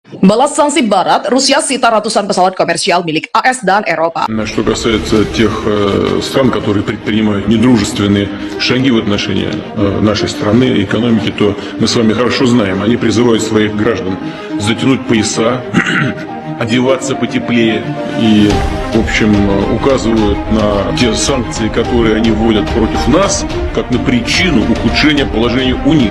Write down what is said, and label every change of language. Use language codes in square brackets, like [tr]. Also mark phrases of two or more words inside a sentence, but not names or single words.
[id] Balas sanksi Barat, Rusia sita ratusan pesawat komersial milik AS dan Eropa. [ru] Что касается тех стран, которые предпринимают недружественные шаги в отношении нашей страны и экономики, то мы с вами хорошо знаем, они призывают своих граждан затянуть пояса, одеваться потеплее и, в общем, указывают на те санкции, которые они вводят против нас, как на причину ухудшения положения у них.